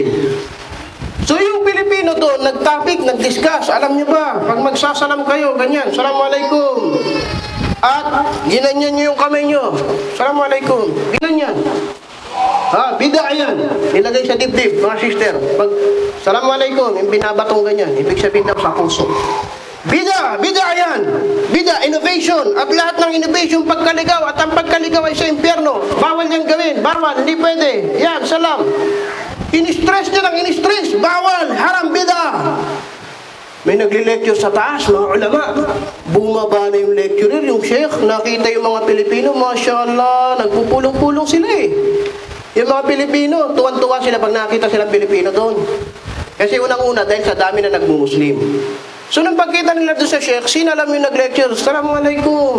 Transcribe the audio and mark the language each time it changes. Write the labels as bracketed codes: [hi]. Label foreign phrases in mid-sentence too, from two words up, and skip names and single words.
[tl] So yung Pilipino doon, nag-topic, nag-discuss, alam niyo ba, pag magsasalam kayo, ganyan, Assalamualaikum. At ginanyan niyo yung kamay niyo, Assalamualaikum. Ginanyan. Ha, bid'a yan. Nilagay sa dibdib, mga sister. Pag Assalamualaikum, yung binabatong ganyan, ibig sabihin daw sa puso. Bid'a yan. Bid'a, innovation. At lahat ng innovation, pagkaligaw. At ang pagkaligaw ay sa impyerno. Bawal niyang gawin. Bawal, hindi pwede. Yan, salam. In-stress niya lang, in-stress. Bawal, [ar] haram, bid'a. [tl] May nagli-lecture sa taas, mga ulama. Bumaba na yung lecturer, yung sheikh. Nakita yung mga Pilipino, mashallah, nagpupulong-pulong sila eh. Yung mga Pilipino, tuwan-tuwa sila pag nakita silang Pilipino doon. Kasi unang-una, dahil sa dami na nagmumuslim. So nang pagkita nila doon sa sheikh, sinalam yung nag-lecture, Assalamualaikum.